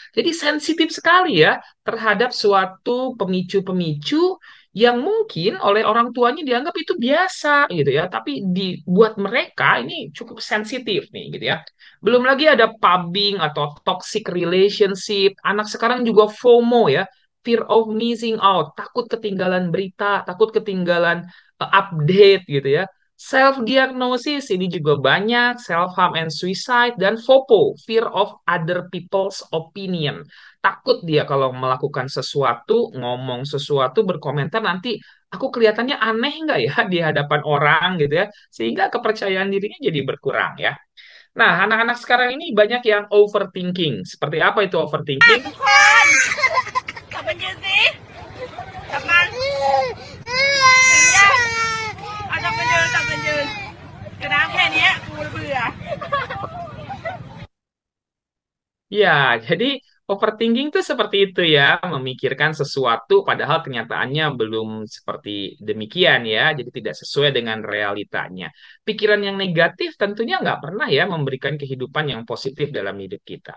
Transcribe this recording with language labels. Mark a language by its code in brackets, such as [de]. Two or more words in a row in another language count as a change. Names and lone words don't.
[id] Wah, jadi sensitif sekali ya terhadap suatu pemicu-pemicu yang mungkin oleh orang tuanya dianggap itu biasa gitu ya, tapi buat mereka ini cukup sensitif nih gitu ya. Belum lagi ada pubbing atau [en] toxic relationship. [id] Anak sekarang juga FOMO ya, [en] fear of missing out, [id] takut ketinggalan berita, takut ketinggalan update gitu ya. [en] Self diagnosis [id] ini juga banyak, [en] self harm and suicide, dan FOPO, fear of other people's opinion. [id] Takut dia kalau melakukan sesuatu, ngomong sesuatu, berkomentar nanti aku kelihatannya aneh nggak ya di hadapan orang gitu ya, sehingga kepercayaan dirinya jadi berkurang ya. Nah, anak-anak sekarang ini banyak yang overthinking. Seperti apa itu overthinking? [th] กลับมายืนสิกลับมาเอาจับมายืนจับมายืนกระน้ำแค่เนี้ยกูเบื่อ [id] Ya, jadi overthinking itu seperti itu ya, memikirkan sesuatu padahal kenyataannya belum seperti demikian ya, jadi tidak sesuai dengan realitanya. Pikiran yang negatif tentunya nggak pernah ya memberikan kehidupan yang positif dalam hidup kita.